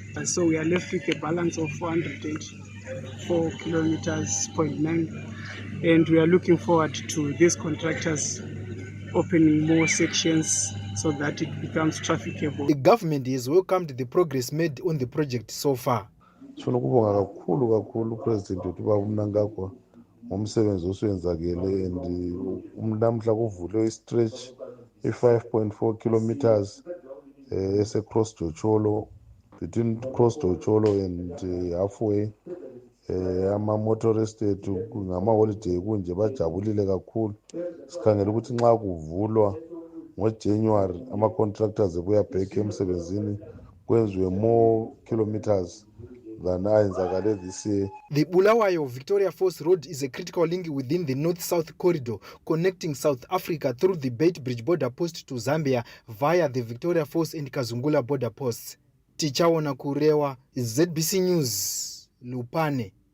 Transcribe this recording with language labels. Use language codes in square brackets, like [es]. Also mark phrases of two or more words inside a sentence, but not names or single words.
[en] So we are left with a balance of 404 kilometers, 0.9. And we are looking forward to these contractors opening more sections so that it becomes trafficable. The government has welcomed the progress made on the project so far. [nd] Sifuna ukubonga kakhulu President wethu Baba Mnangagwa ngomsebenzi oswenzakele and namhla kuvulwe i-stretch i-5.4 kilometers ese-Cross Jocholo, [en] between Cross Jocholo and halfway. [nd] Ama-motorist ethu ngama-holiday kunje bajabulile kakhulu. Sikhangela ukuthi nxa kuvulwa ngoJanuary ama-contractors ebuya back emsebenzini kwenziwe [en] more kilometers than [nd] ayenzakale [en] this year. The Bulawayo Victoria Falls Road is a critical link within the North-South corridor connecting South Africa through the Beit Bridge border post to Zambia via the Victoria Falls and Kazungula border posts. Tichaona Kurewa, ZBC News, Lupane.